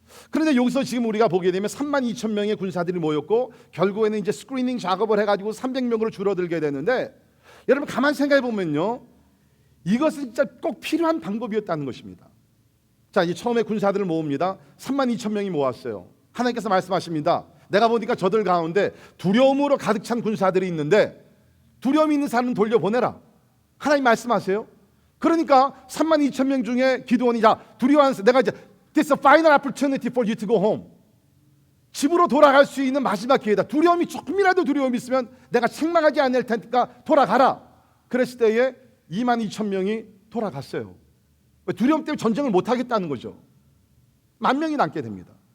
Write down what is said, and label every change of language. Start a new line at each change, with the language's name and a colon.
Korean: 그런데 여기서 지금 우리가 보게 되면 32,000명의 군사들이 모였고 결국에는 이제 스크리닝 작업을 해가지고 300명으로 줄어들게 되는데 여러분 가만 생각해 보면요, 이것은 진짜 꼭 필요한 방법이었다는 것입니다. 자, 이제 처음에 군사들을 모읍니다. 32,000명이 모았어요. 하나님께서 말씀하십니다. 내가 보니까 저들 가운데 두려움으로 가득 찬 군사들이 있는데 두려움이 있는 사람은 돌려보내라. 하나님 말씀하세요. 그러니까 32,000명 중에 기드온이 자 두려워하는 내가 이제
English: This is a final opportunity for you to go home.
Korean: 집으로 돌아갈 수 있는 마지막 기회다. 두려움이 조금이라도 두려움이 있으면 내가 책망하지 않을 테니까 돌아가라. 그랬을 때에 22,000명이 돌아갔어요. 두려움 때문에 전쟁을 못하겠다는 거죠. 10,000명이 남게 됩니다.